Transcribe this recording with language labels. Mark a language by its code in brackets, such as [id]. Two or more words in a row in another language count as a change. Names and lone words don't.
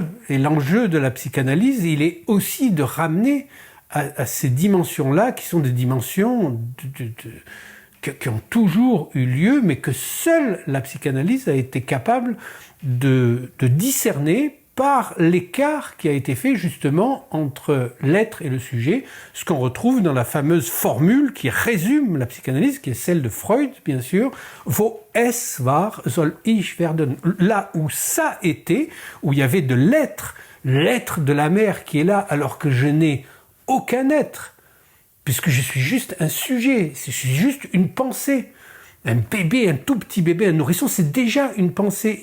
[fr] Et l'enjeu de la psychanalyse, il est aussi de ramener à ces dimensions-là, qui sont des dimensions qui ont toujours eu lieu, mais que seule la psychanalyse a été capable de discerner par l'écart qui a été fait justement entre l'être et le sujet, ce qu'on retrouve dans la fameuse formule qui résume la psychanalyse, qui est celle de Freud, bien sûr, [de] wo es war, soll ich werden. [fr] Là où ça était, où il y avait de l'être de la mère qui est là, alors que je n'ai aucun être, puisque je suis juste un sujet, je suis juste une pensée. Un bébé, un tout petit bébé, un nourrisson, c'est déjà une pensée.